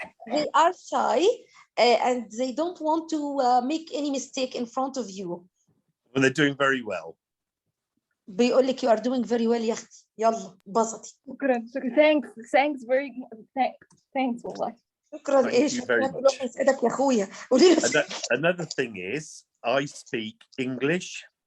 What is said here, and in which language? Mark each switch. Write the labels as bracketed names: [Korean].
[English] They are shy and they don't want to make any mistake in front of you. Well, they're doing very well. [Arabic] بيقول لك [English] you are doing very well [Arabic] يا اختي. يلا بسطي. شكرا. [English] Thanks very thanks والله. [Arabic] شكرا ايه؟ شكرا يسعدك يا اخويا. قولي له. [English] Another thing is I speak English.